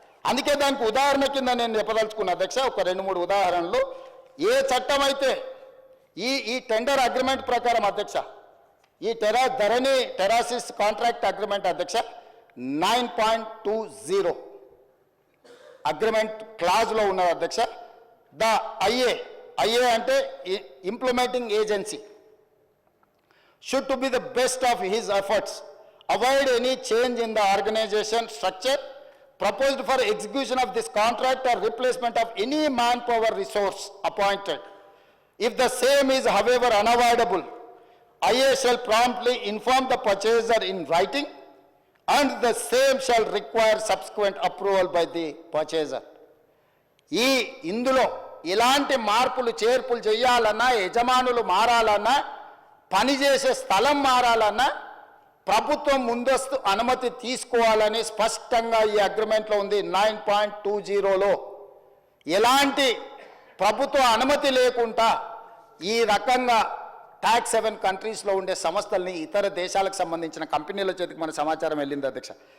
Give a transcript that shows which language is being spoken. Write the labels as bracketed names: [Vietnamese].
[Telugu] అందుకే దానికి ఉదాహరణ కింద నేను చెప్పదలుచుకున్న అధ్యక్ష ఒక 2-3 ఉదాహరణలు. ఏ చట్టం అయితే ఈ టెండర్ అగ్రిమెంట్ ప్రకారం అధ్యక్ష, ఈ టెరాసిస్ కాంట్రాక్ట్ అగ్రిమెంట్ అధ్యక్ష 9.20 అగ్రిమెంట్ క్లాజ్లో ఉన్నది అధ్యక్ష. [English] The IA అంటే implementing agency should to be the best of his efforts, avoid any change in the organization structure proposed for execution of this contract or replacement of any manpower resource appointed. If the same is however unavoidable, IA shall promptly inform the purchaser in writing and the same shall require subsequent approval by the purchaser. [Telugu] ఇందులో ఇలాంటి మార్పులు చేర్పులు చేయాలన్నా, యజమానులు మారాలన్నా, పనిచేసే స్థలం మారాలన్నా ప్రభుత్వం ముందస్తు అనుమతి తీసుకోవాలని స్పష్టంగా ఈ అగ్రిమెంట్లో ఉంది. 9.20లో ఎలాంటి ప్రభుత్వ అనుమతి లేకుండా ఈ రకంగా ట్యాక్స్ 7 కంట్రీస్లో ఉండే సంస్థల్ని ఇతర దేశాలకు సంబంధించిన కంపెనీల చేతికి మన సమాచారం వెళ్ళింది అధ్యక్ష.